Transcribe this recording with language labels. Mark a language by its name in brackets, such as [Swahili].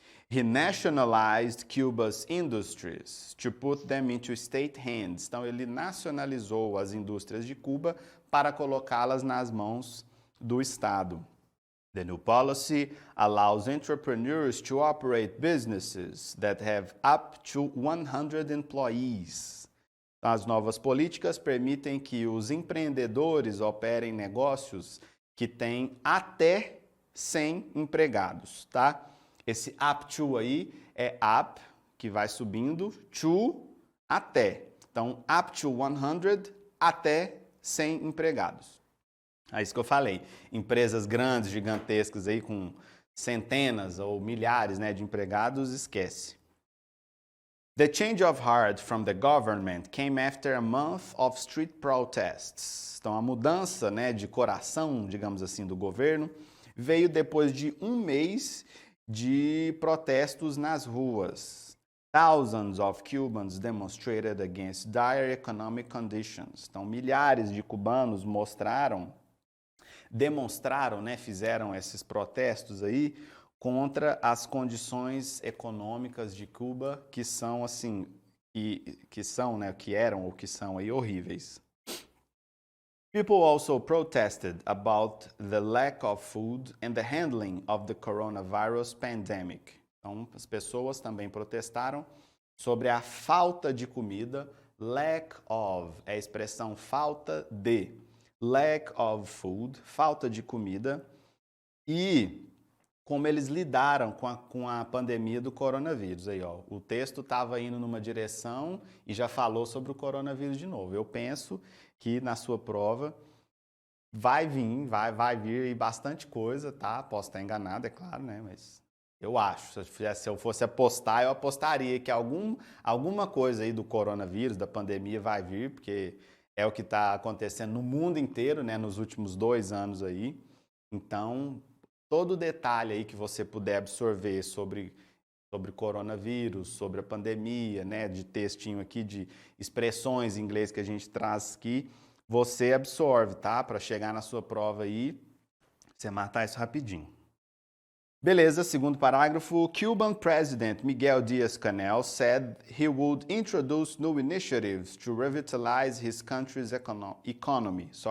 [English] He nationalized Cuba's industries to put them into state hands. [Portuguese] Então, ele nacionalizou as indústrias de Cuba para colocá-las nas mãos do Estado. [English] The new policy allows entrepreneurs to operate businesses that have up to 100 employees. [Portuguese] As novas políticas permitem que os empreendedores operem negócios que têm até 100 empregados, tá? Esse up to aí é up, que vai subindo, to, até. Então, up to 100, até 100 empregados. É isso que eu falei. Empresas grandes, gigantescas aí com centenas ou milhares, né, de empregados, esquece. [English] The change of heart from the government came after a month of street protests. [Portuguese] Então, a mudança, né, de coração, digamos assim, do governo veio depois de um mês de protestos nas ruas. [English] Thousands of Cubans demonstrated against dire economic conditions. [Portuguese] Então, milhares de cubanos demonstraram, né, fizeram esses protestos aí contra as condições econômicas de Cuba que são assim, que são, né, que eram ou que são aí horríveis. [English] People also protested about the lack of food and the handling of the coronavirus pandemic. [Portuguese] Então, as pessoas também protestaram sobre a falta de comida, lack of é a expressão falta de. [English] Lack of food, [Portuguese] falta de comida, e como eles lidaram com a pandemia do coronavírus. Aí, ó, o texto estava indo numa direção e já falou sobre o coronavírus de novo. Eu penso que na sua prova vai vir aí bastante coisa, tá? Posso estar enganado, é claro, né? Mas eu acho, se eu fosse apostar, eu apostaria que alguma coisa aí do coronavírus, da pandemia vai vir, porque é o que está acontecendo no mundo inteiro, né, nos últimos 2 anos aí. Então, todo detalhe aí que você puder absorver sobre coronavírus, sobre a pandemia, né, de textinho aqui, de expressões em inglês que a gente traz aqui, você absorve, tá? Para chegar na sua prova aí, você matar isso rapidinho. Beleza, segundo parágrafo. [English] Cuban President Miguel Díaz-Canel said he would introduce new initiatives to revitalize his country's economy.